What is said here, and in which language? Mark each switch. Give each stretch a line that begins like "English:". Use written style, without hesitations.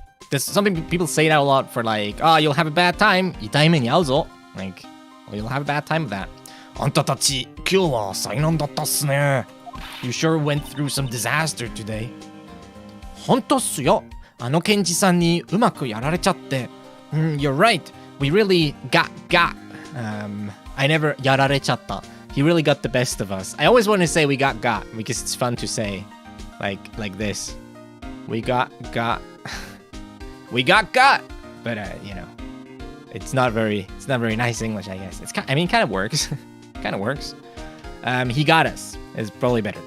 English: There's something people say that a lot for like, oh, you'll have a bad time.
Japanese: 痛い目に遭うぞ.
English: Like, oh, you'll have a bad time with that.
Japanese: あんたたち、今日は災難だったっすね.
English: You sure went through some disaster today.
Japanese: 本当っすよ。あの検事さんにうまくやられちゃって。
English: You're right. We really got. I never
Japanese: やられちゃった.
English: He really got the best of us. I always want to say we got because it's fun to say, like this. We got. We got. But you know, it's not very nice English, I guess. Kind of works. Kind of works. He got us is probably better.